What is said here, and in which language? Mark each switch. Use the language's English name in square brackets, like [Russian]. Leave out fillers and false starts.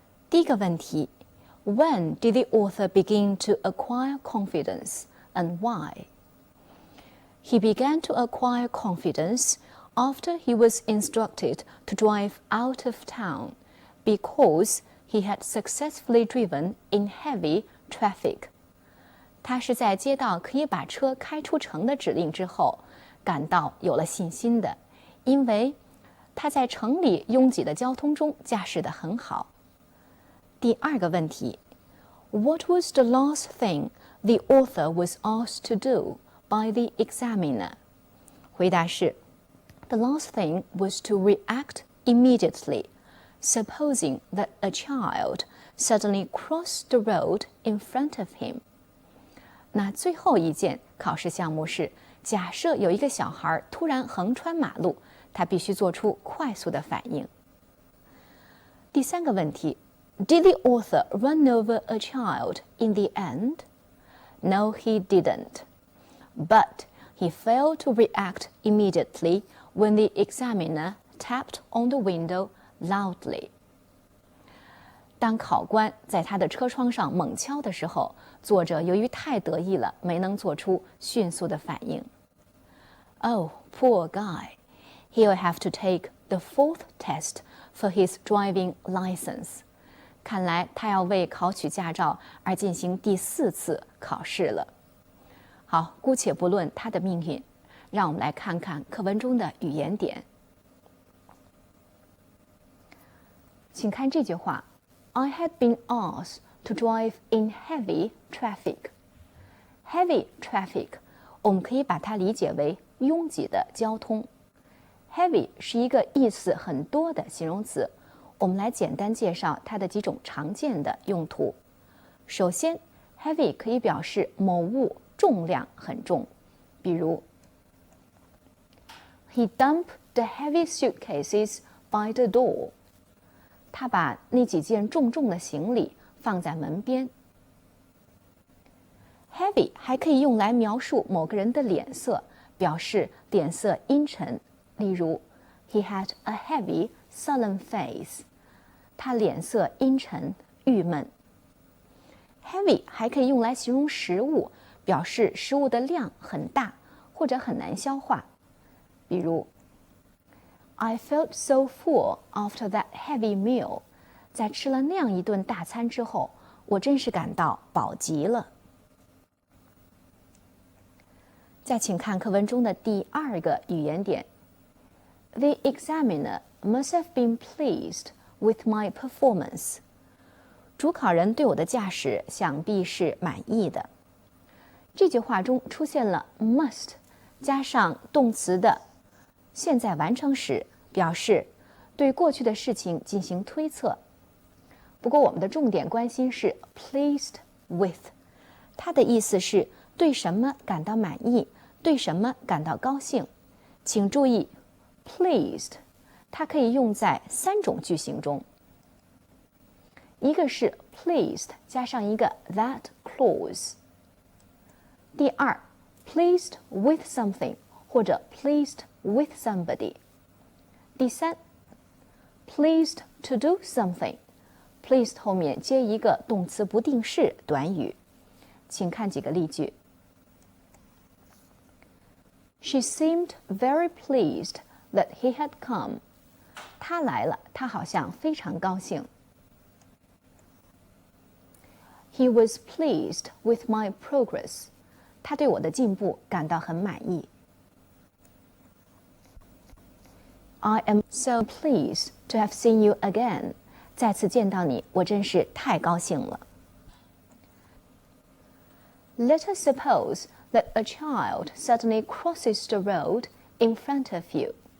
[Chinese] 第一个问题 [English] When did the author begin to acquire confidence and why? He began to acquire confidence after he was instructed to drive out of town because he had successfully driven in heavy traffic. [Chinese] 他是在接到可以把车开出城的指令之后，感到有了信心的，因为他在城里拥挤的交通中驾驶得很好。第二个问题 [English] What was the last thing the author was asked to do by the examiner? [Chinese] 回答是 [English] The last thing was to react immediately, supposing that a child suddenly crossed the road in front of him. [Chinese] 那最后一件考试项目是假设有一个小孩突然横穿马路，他必须做出快速的反应。第三个问题 [English] Did the author run over a child in the end? No, he didn't. But he failed to react immediately when the examiner tapped on the window loudly. [Chinese] 当考官在他的车窗上猛敲的时候，作者由于太得意了，没能做出迅速的反应。 [English] Oh, poor guy. He'll have to take the 4th test for his driving license. [Chinese] 看来他要为考取驾照而进行第4次考试了。好，姑且不论他的命运，让我们来看看课文中的语言点。请看这句话 [English] I had been asked to drive in heavy traffic. [Chinese] Heavy traffic 我们可以把它理解为拥挤的交通。 Heavy 是一个意思很多的形容词，我们来简单介绍它的几种常见的用途。首先 heavy 可以表示某物重量很重，比如 [English] He dumped the heavy suitcases by the door. [Chinese] 他把那几件重重的行李放在门边。 Heavy 还可以用来描述某个人的脸色，表示脸色阴沉。例如 [English] He had a heavy, sullen face. [Chinese] 他脸色阴沉、郁闷。 Heavy 还可以用来形容食物，表示食物的量很大或者很难消化。比如 [English] I felt so full after that heavy meal. [Chinese] 在吃了那样一顿大餐之后，我真是感到饱极了。再请看课文中的第2个语言点 [English] The examiner must have been pleased with my performance. [Chinese] 主考人对我的驾驶想必是满意的。这句话中出现了 must 加上动词的现在完成时，表示对过去的事情进行推测。不过我们的重点关心是 pleased with， 它的意思是对什么感到满意，对什么感到高兴。请注意 pleased 它可以用在3种句型中，一个是 pleased 加上一个 that clause， 第二 pleased with something 或者 pleased with somebody， 第三 pleased to do something， pleased 后面接一个动词不定式短语。请看几个例句。 [English] She seemed very pleased that he had come. [Chinese] 他来了，他好像非常高兴。 [English] He was pleased with my progress. [Chinese] 他对我的进步感到很满意。 [English] I am so pleased to have seen you again. [Chinese] 再次见到你，我真是太高兴了。 [English] Let us suppose that a child suddenly crosses the road in front of you.